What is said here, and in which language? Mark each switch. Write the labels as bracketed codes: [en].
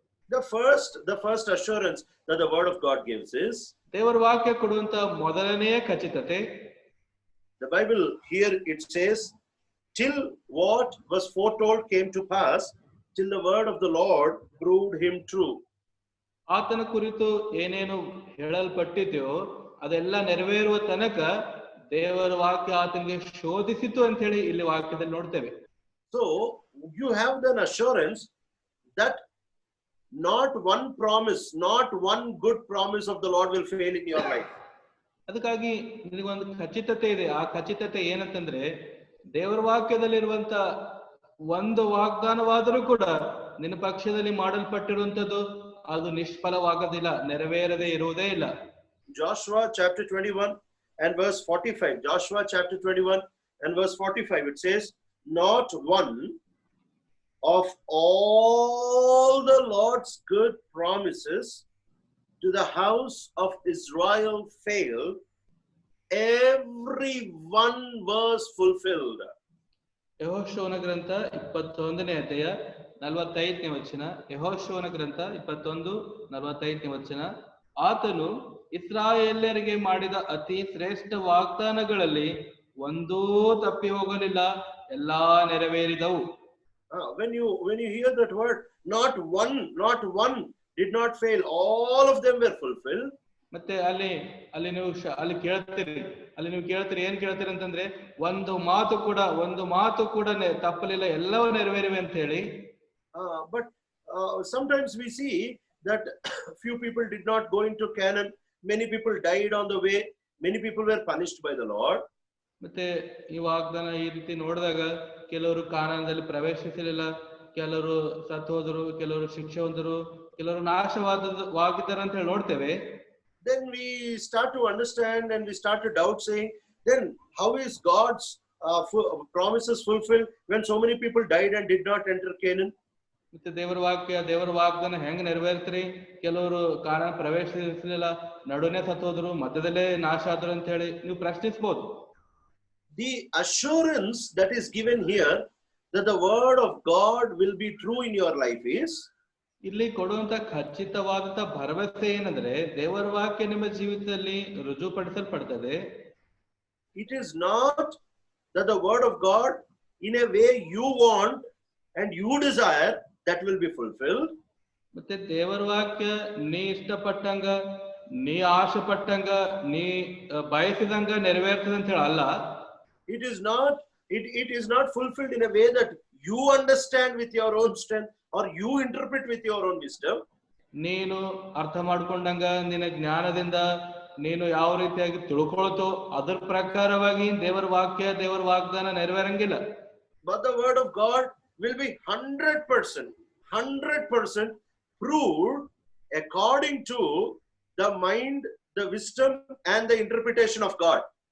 [en] The first assurance that the word of God gives is, [kn] ದೇವರ ವಾಕ್ಯ ಕೊಡುವಂತ ಮೊದಲನೆಯ ಖಚಿತತೆ, [en] the Bible here it says, till what was foretold came to pass, till the word of the Lord proved him true. [kn] ಆತನ ಕುರಿತು ಏನೇನು ಹೇಳಲ್ಪಟ್ಟಿದೆಯೋ ಅದೆಲ್ಲ ನೆರವೇರುವ ತನಕ ದೇವರ ವಾಕ್ಯ ಆತನಿಗೆ ಶೋಧಿಸಿತು ಅಂತ ಹೇಳಿ ಇಲ್ಲಿ ವಾಕ್ಯದಲ್ಲಿ ನೋಡ್ತೇವೆ. [en] So you have an assurance that not one promise, not one good promise of the Lord will fail in your life. [kn] ಅದಕ್ಕಾಗಿ ನಿನಗೊಂದು ಖಚಿತತೆ ಇದೆ. ಆ ಖಚಿತತೆ ಏನಂತಂದ್ರೆ, ದೇವರ ವಾಕ್ಯದಲ್ಲಿರುವಂತ ಒಂದು ವಾಗ್ದಾನವಾದರೂ ಕೂಡ ನಿನ್ನ ಪಕ್ಷದಲ್ಲಿ ಮಾಡಲ್ಪಟ್ಟಿರುವಂತದ್ದು ಅದು ನಿಷ್ಫಲವಾಗದಿಲ್ಲ, ನೆರವೇರದೆ ಇರುವುದೇ ಇಲ್ಲ. [en] Joshua chapter 21 and verse 45. Joshua chapter 21 and verse 45. It says, not one of all the Lord's good promises to the house of Israel failed. Every one was fulfilled. [kn] ಯೆಹೋಶುವನ ಗ್ರಂಥ 21ನೇ ಅಧ್ಯಾಯ 45ನೇ ವಚನ. ಯೆಹೋಶುವನ ಗ್ರಂಥ 21:45ನೇ ವಚನ. ಆತನು ಇಸ್ರಾಯೇಲ್ಯರಿಗೆ ಮಾಡಿದ ಅತಿ ಶ್ರೇಷ್ಠ ವಾಗ್ದಾನಗಳಲ್ಲಿ ಒಂದೂ ತಪ್ಪಿ ಹೋಗಲಿಲ್ಲ, ಎಲ್ಲಾ ನೆರವೇರಿದವು. [en] When you hear that word, not one did not fail, all of them were fulfilled. [kn] ಮತ್ತೆ ಅಲ್ಲಿ ನೀವು ಕೇಳ್ತೀರಿ, ಏನ್ ಕೇಳ್ತೀರಿ ಅಂತಂದ್ರೆ, ಒಂದು ಮಾತು ಕೂಡ ತಪ್ಪಲಿಲ್ಲ, ಎಲ್ಲವೂ ನೆರವೇರಿವೆ ಅಂತ ಹೇಳಿ. [en] But sometimes we see that few people did not go into Canaan, many people died on the way, many people were punished by the Lord. [kn] ಮತ್ತೆ ಈ ವಾಗ್ದಾನ ಈ ರೀತಿ ನೋಡಿದಾಗ ಕೆಲವರು ಕಾನಾನದಲ್ಲಿ ಪ್ರವೇಶಿಸಲಿಲ್ಲ, ಕೆಲವರು ಸತ್ತು ಹೋದರು, ಕೆಲವರು ಶಿಕ್ಷೆ ಹೊಂದರು, ಕೆಲವರು ನಾಶವಾಗಿದ್ದಾರೆ ಅಂತ ಹೇಳಿ ನೋಡ್ತೇವೆ. [en] Then we start to understand and we start to doubt, saying, then how is God's promises fulfilled when so many people died and did not enter Canaan? [kn] ಮತ್ತೆ ದೇವರ ವಾಗ್ದಾನ ಹೆಂಗ್ ನೆರವೇರ್ತ್ರಿ? ಕೆಲವರು ಕಾನಾನ ಪ್ರವೇಶಿಸಲಿಲ್ಲ, ನಡುನೆ ಸತ್ತು ಹೋದ್ರು, ಮಧ್ಯದಲ್ಲೇ ನಾಶ ಆದ್ರು ಅಂತ ಹೇಳಿ ನೀವು ಪ್ರಶ್ನಿಸಬಹುದು. [en] The assurance that is given here that the word of God will be true in your life is, [kn] ಇಲ್ಲಿ ಕೊಡುವಂತ ಖಚಿತವಾದಂತ ಭರವಸೆ ಏನಂದ್ರೆ, ದೇವರ ವಾಕ್ಯ ನಿಮ್ಮ ಜೀವಿತದಲ್ಲಿ ರುಜುಪಡಿಸಲ್ಪಡ್ತದೆ. [en] It is not that the word of God in a way you want and you desire that will be fulfilled. [kn] ಮತ್ತೆ ದೇವರ ವಾಕ್ಯ ನೀ ಇಷ್ಟಪಟ್ಟಂಗ, ನೀ ಆಶೆ ಪಟ್ಟಂಗ, ನೀ ಬಯಸಿದಂಗ ನೆರವೇರ್ತದೆ ಅಂತ ಹೇಳಿ ಅಲ್ಲ. [en] It is not fulfilled in a way that you understand with your own strength or you interpret with your own wisdom. [kn] ನೀನು ಅರ್ಥ ಮಾಡ್ಕೊಂಡಂಗ, ನಿನ್ನ ಜ್ಞಾನದಿಂದ ನೀನು ಯಾವ ರೀತಿಯಾಗಿ ತಿಳ್ಕೊಳ್ತೋ ಅದ್ರ ಪ್ರಕಾರವಾಗಿ ದೇವರ ವಾಗ್ದಾನ ನೆರವೇರಂಗಿಲ್ಲ. [en] But the word of God will be 100% proved according to the mind, the wisdom and the interpretation of God.